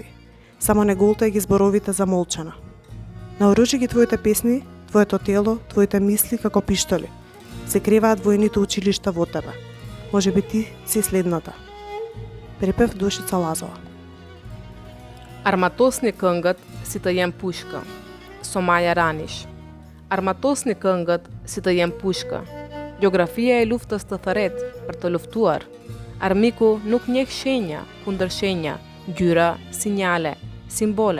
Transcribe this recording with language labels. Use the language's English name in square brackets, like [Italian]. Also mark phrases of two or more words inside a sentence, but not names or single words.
[Macedonian] Само не голтај ги зборовите за молчана. Наоружи ги твоите песни, твоето тело, твоите мисли како пиштоли. Се креваат војните училишта во тебе. Може би ти си следната. Препев Душица Лазова. [Albanian] Арматосни këngët si të jem pushka, [Macedonian] со Маја Ранеш. [Albanian] Armatosni këngët si të jem pushka. Gjeografia e luftës të thërret për të luftuar. Armiku nuk njeh shenja, kundër shenja, gjyra, sinjale, simbole.